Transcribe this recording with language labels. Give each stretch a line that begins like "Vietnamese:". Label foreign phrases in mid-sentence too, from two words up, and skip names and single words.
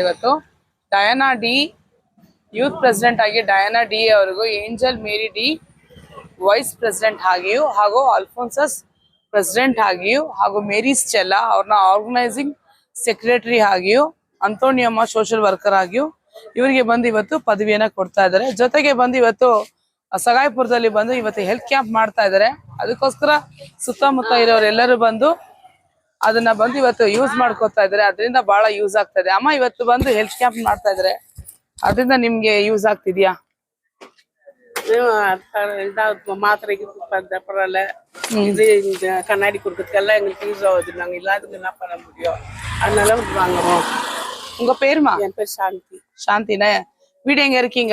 Kannada: ಇವತ್ತು ಡಯಾನಾ ಡಿ
English: youth president
Kannada: ಆಗಿ ಡಯಾನಾ ಡಿ ಅವರಿಗೂ, ಏಂಜಲ್ ಮೇರಿ ಡಿ
English: vice president
Kannada: ಆಗಿಯೂ, ಹಾಗೂ ಅಲ್ಫೋನ್ಸಸ್ ಪ್ರೆಸಿಡೆಂಟ್ ಆಗಿಯೂ, ಹಾಗೂ ಮೇರಿ ಸ್ಟೆಲ್ಲಾ ಅವ್ರನ್ನ
English: organising secretary
Kannada: ಆಗಿಯೂ, ಅಂತೋನಿಯಮ್ಮ
English: social worker
Kannada: ಆಗಿಯೂ ಇವರಿಗೆ ಬಂದು ಇವತ್ತು ಪದವಿಯನ್ನ ಕೊಡ್ತಾ ಇದ್ದಾರೆ. ಜೊತೆಗೆ ಬಂದು ಇವತ್ತು ಸಗಾಯ್ಪುರದಲ್ಲಿ ಬಂದು ಇವತ್ತು
English: health camp
Kannada: ಮಾಡ್ತಾ ಇದ್ದಾರೆ. ಅದಕ್ಕೋಸ್ಕರ ಸುತ್ತಮುತ್ತ ಇರೋರೆಲ್ಲರೂ ಬಂದು ಅದನ್ನ ಬಂದು ಇವತ್ತು ಯೂಸ್ ಮಾಡ್ಕೋತಾ ಇದ್ದಾರೆ. ಅದರಿಂದ ಬಹಳ ಯೂಸ್ ಆಗ್ತಾ ಇದೆ. ಅಮ್ಮ ಇವತ್ತು ಬಂದು
English: health camp
Kannada: ಮಾಡ್ತಾ ಇದ್ದಾರೆ, ಅದರಿಂದ ನಿಮ್ಗೆ யூஸ் ಆಗ್ತಿದ್ಯா?
Tamil: மாத்திரை பரவாயில்ல, இது இந்த கண்ணாடி கொடுக்கறதுக்கெல்லாம் எங்களுக்கு யூஸ் ஆகுது. நாங்க இல்லாதவங்க என்ன பண்ண முடியும், அதனால வாங்குறோம். உங்க பேருமா? என் பேர் சாந்தி. சாந்தினா, வீடு எங்க இருக்கீங்க?